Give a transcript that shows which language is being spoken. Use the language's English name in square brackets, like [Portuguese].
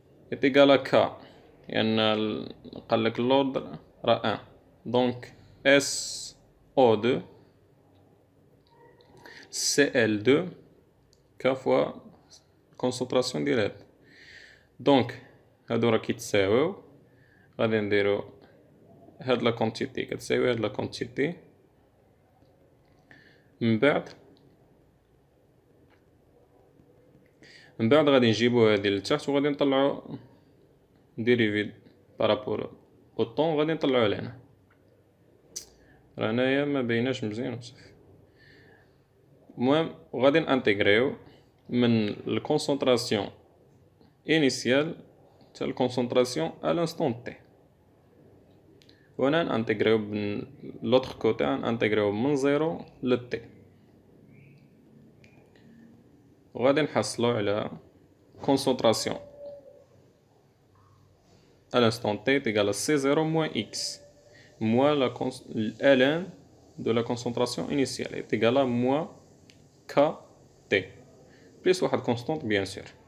[French] est égal à K [Arabic] لأن قالك [French] l'ordre [Arabic] راه [French] 1 donc SO2 Cl2 K fois concentration [Arabic] ديال هاد. donc هادو راه كيتساويو غادي نديرو هاد لا كونتيتي كتساوي هاد لا كونتيتي من بعد غادي نجيبو هادي لتحت وغادي نطلعو ديريفي بارابور او طون غادي نطلعوه لهنا. راه هنايا ما بايناش مزيان بصح. المهم غادي نانتيغريو من الكونسونطراسيون انيسيال حتى الكونسونطراسيون [French] à l'instant T. [Arabic] وهنا نانتيغريو من لوطخ كوتي نانتيغريو من 0 ل T. وغادي نحصلو على [French] concentration à l'instant T est égal à C0 moins X moins Ln de la concentration initiale est égal à moins KT plus [Arabic] واحد [French] constante bien sûr.